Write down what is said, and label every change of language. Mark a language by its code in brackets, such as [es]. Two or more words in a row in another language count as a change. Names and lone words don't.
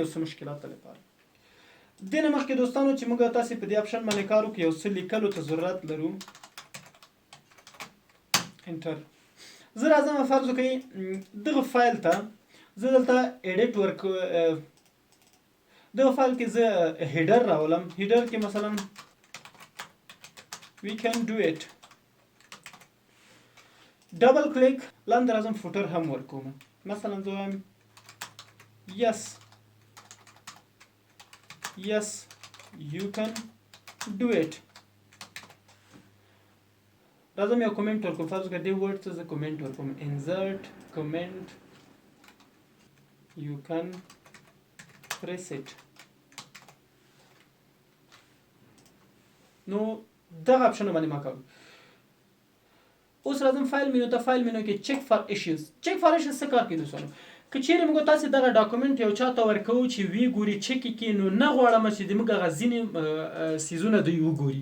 [ps] یو څه مشکلاتو لپاره دینه مخکې دوستانو چې موږ تاسو په دې آپشن باندې کار وکړو یو څه لیکلو ته ضرورت لرو. انټر. زه راځم فرض وکړئ دغه فایل ته زه دلته ایډیټ دغه فایل کې زه هیډر راولم. هیډر کې مثلا [en] we can do it. double click [ps] لاندې راځم فوټر هم ورکوم. مثلا زه وایم [en] yes you can do it. [ps] راځم یو کومنټ ورکوم. فرض کړئ دې ورډ ته زه کومنټ ورکوم. [en] insert comment you can press it. [ps] نو دغه آپشن باندې ما کوم. اوس راځم [en] file menu [ps] ته. [en] file menu [ps] کې [en] check for issues. check for issues [ps] څه کار کوي دوستانو؟ که چیرې موږ تاسو دغه ډاکومنټ یو چاته ورکوو چې وی ګوري چیک کړي نو نه غواړم چې د موږ هغه ځینې سیزونه دوی وګوري.